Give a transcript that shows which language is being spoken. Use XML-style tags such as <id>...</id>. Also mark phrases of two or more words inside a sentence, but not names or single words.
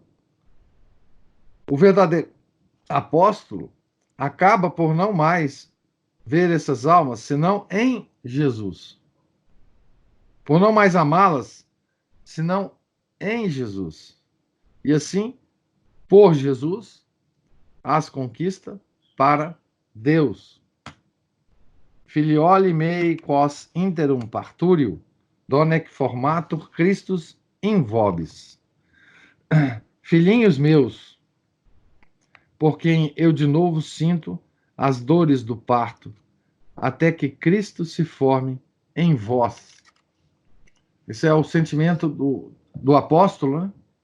<pt>O verdadeiro apóstolo acaba por não mais ver essas almas senão em Jesus, por não mais amá-las senão em Jesus, e assim, por Jesus, as conquista para Deus.</pt> <la>Filioli mei quos interum parturio, donec formatur Christus in vobis.</la> <pt>Filhinhos meus, por quem eu de novo sinto as dores do parto, até que Cristo se forme em vós. Esse é o sentimento do apóstolo, né?</pt>